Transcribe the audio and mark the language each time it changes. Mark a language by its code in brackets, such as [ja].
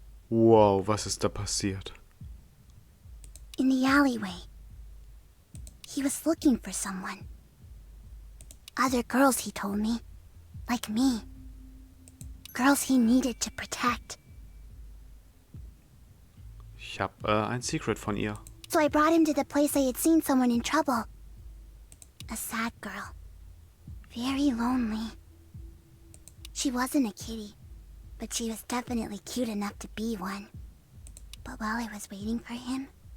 [de] Wow, was ist da passiert? [en] In the alleyway. He was looking for someone. Other girls, he told me. Like me. Girls he needed to protect. [de] Ich habe ein Secret von ihr. [en] So I brought him to the place I had seen someone in trouble. A sad girl. Very lonely. She wasn't a kitty, but she was definitely cute enough to be one. But while I was waiting for him...